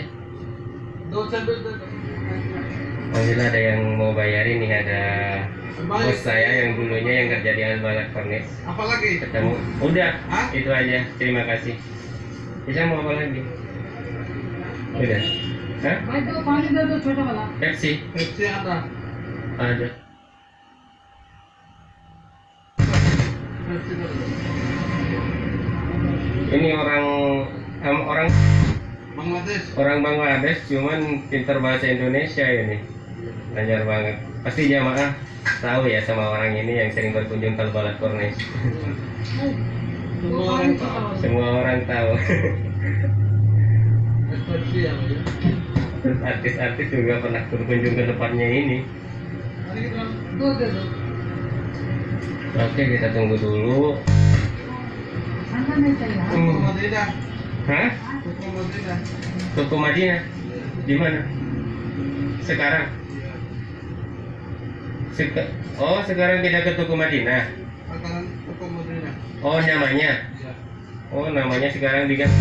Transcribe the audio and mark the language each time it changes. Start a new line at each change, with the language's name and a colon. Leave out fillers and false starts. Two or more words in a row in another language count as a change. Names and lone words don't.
Indonesian: Dosa. Alhamdulillah ada yang mau bayarin nih, ada bos saya yang dulunya yang kerja di Al-Balad Cornish. Apa lagi? Ketemu. Udah. Hah? Itu aja. Terima kasih. Bisa mau apa lagi? Udah. Hah?
Hindi: भाई दो पानी दे दो छोटा वाला
Indonesian: Pepsi. Pepsi ada. Ada. Pepsi ada. Ini orang Bangladesh. orang Bangladesh cuman pintar bahasa Indonesia ini. Lancar banget. Pasti jamaah tahu ya sama orang ini yang sering berkunjung ke Al-Balad Cornish. Semua orang tahu. Semua orang tahu. Pepsi yang ya. Terus artis-artis juga pernah berkunjung ke tempatnya ini.
Hindi: दो दे दो
Indonesian: Oke, kita tunggu dulu.
Hindi: ठंडा नहीं चाहिए
Indonesian: Tuku Madinah. Hah? Tuku Madinah. Toko Madinah? Di mana? Sekarang? Oh, sekarang kita ke Toko Madinah. Makanan Tuku Madinah. Oh, namanya? Ya. Oh, namanya sekarang diganti.